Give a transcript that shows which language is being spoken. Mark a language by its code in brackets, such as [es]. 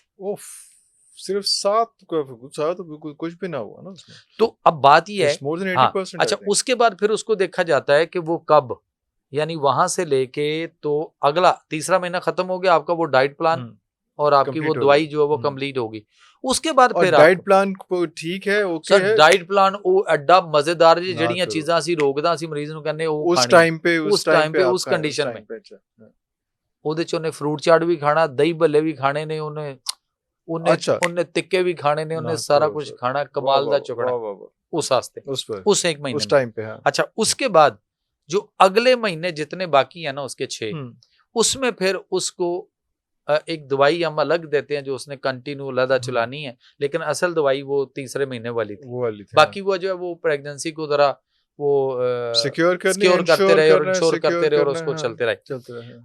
[hi] ओफ, सिर्फ 7 तो बिल्कुल कुछ भी ना हुआ ना उसमें, तो अब बात ये है, मोर देन हाँ, 80%। अच्छा, उसके बाद फिर उसको देखा जाता है कि वो कब, यानी वहां से लेके तो अगला तीसरा महीना खत्म हो गया, आपका वो डाइट प्लान और आपकी वो दवाई जो है वो कंप्लीट होगी। उसके बाद फिर डाइट प्लान ठीक है, ओके है, [pa] सर डाइट प्लान ਉਹ ਐਡਾ ਮਜ਼ੇਦਾਰ ਜਿਹੜੀਆਂ ਚੀਜ਼ਾਂ ਅਸੀਂ ਰੋਕਦਾ ਅਸੀਂ ਮਰੀਜ਼ ਨੂੰ ਕਹਿੰਦੇ ਉਹ [hi] उस टाइम पे [pa] ਉਸ ਕੰਡੀਸ਼ਨ में ਉਹਦੇ ਚ ਉਹਨੇ ਫਰੂਟ ਚਾਟ ਵੀ ਖਾਣਾ, ਦਹੀਂ ਭੱਲੇ ਵੀ ਖਾਣੇ ਨੇ, ਉਹਨੇ ਤਿੱਕੇ ਵੀ ਖਾਣੇ ਨੇ, ਉਹਨੇ ਸਾਰਾ ਕੁਝ ਖਾਣਾ, ਕਮਾਲ ਦਾ ਚੁਕਣਾ [hi] उस वास्ते उस एक महीने उस टाइम पे। अच्छा, उसके बाद जो अगले महीने जितने बाकी है ना उसके 6, उसमें फिर उसको एक दवाई हम अलग देते हैं जो उसने कंटिन्यू लदा चलानी है, लेकिन असल दवाई वो तीसरे महीने वाली थी। बाकी वो जो है वो प्रेगनेंसी को जरा वो सिक्योर करते रहे और इंश्योर करते रहे और उसको चलते रहे।